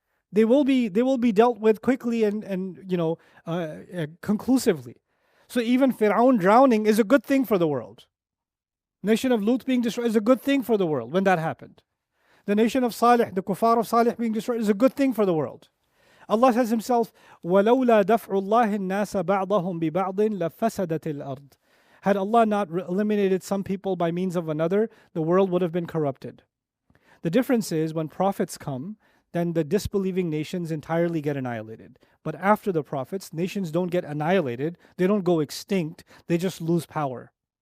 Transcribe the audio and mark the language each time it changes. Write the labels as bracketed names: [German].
[English] They will be dealt with quickly and conclusively. So even Fir'aun drowning is a good thing for the world. Nation of Lut being destroyed is a good thing for the world when that happened. The nation of Salih, the kuffar of Salih being destroyed is a good thing for the world. Allah says Himself, [Arabic] وَلَوْلَا دَفْعُ اللَّهِ النَّاسَ بَعْضَهُمْ بِبَعْضٍ لَفَسَدَتِ الْأَرْضِ. [English] Had Allah not eliminated some people by means of another, the world would have been corrupted. The difference is when prophets come, then the disbelieving nations entirely get annihilated. But after the prophets, nations don't get annihilated, they don't go extinct, they just lose power.